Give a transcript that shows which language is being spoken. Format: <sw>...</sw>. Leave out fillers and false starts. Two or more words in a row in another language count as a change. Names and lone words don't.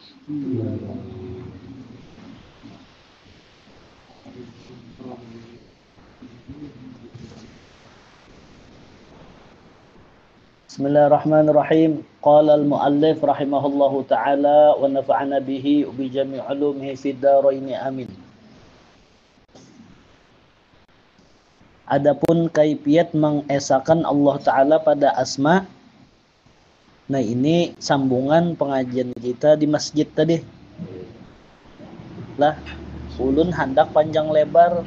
<ar>Bismillahirrahmanirrahim. قال المؤلف رحمه الله تعالى ونفعنا به بجميع علومه في الدارين آمين.</ar> <bjn>Adapun kaifiat mengesakan Allah Ta'ala pada asma. Nah, ini sambungan pengajian kita di masjid tadi. Lah, ulun hendak panjang lebar.</bjn>